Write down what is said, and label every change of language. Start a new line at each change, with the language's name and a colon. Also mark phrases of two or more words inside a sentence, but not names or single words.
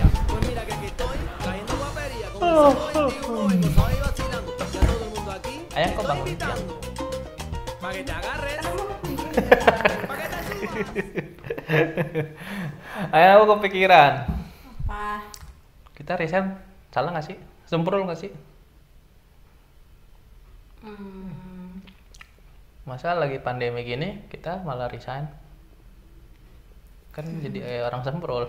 Spanish: Pues mira que aquí estoy, trayendo guapería. Con el saco 21 y gozado y vacilando. Ya todo el mundo aquí
Indonesian: Ayang,
Spanish: te
Indonesian: kok
Spanish: estoy
Indonesian: bangun
Spanish: invitando. Pa' que te agarres. Pa' que te subas.
Indonesian: Ayang, aku kepikiran. Apa? Kita resign salah nggak sih? Semprul nggak sih? Masa lagi pandemi gini kita malah resign? Kan jadi orang semprul.